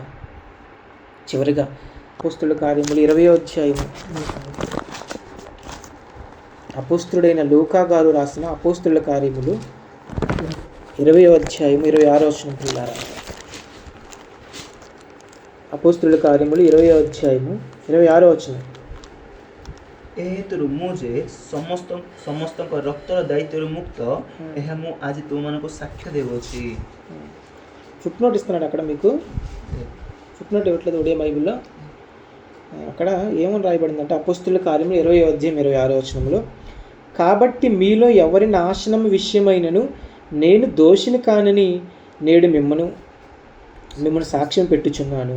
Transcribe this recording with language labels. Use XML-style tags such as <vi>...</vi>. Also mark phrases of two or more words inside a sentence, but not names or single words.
<te>చివరిగా అపోస్తుల కార్యములు 20వ అధ్యాయము, అపోస్తుడైన లూకా గారు రాసిన అపోస్తుల కార్యములు 20వ అధ్యాయము 26వ వచనం పిల్లారా. అపోస్తుల కార్యములు 20వ అధ్యాయము 26వ వచనం.</te> <or>ଏ ହେତୁରୁ ମୁଁ ଯେ ସମସ୍ତଙ୍କ ରକ୍ତର ଦାୟିତ୍ୱରୁ ମୁକ୍ତ, ଏହା ମୁଁ ଆଜି ତୁମମାନଙ୍କୁ ସାକ୍ଷ୍ୟ ଦେଉଅଛି.</or> <te>ఫుట్ నోట్ ఇస్తున్నాడు అక్కడ మీకు. ఫుట్ నోట్ ఇవ్వట్లేదు ఒడియా బైబిల్లో. అక్కడ ఏమని రాయబడిందంటే అపోస్తుల కార్యములు 20వ అధ్యాయం 26వ వచనంలో, కాబట్టి మీలో ఎవరి నాశనం విషయమైనను నేను దోషిని కానని నేడు మిమ్మల్ని సాక్ష్యం పెట్టుచున్నాను.</te>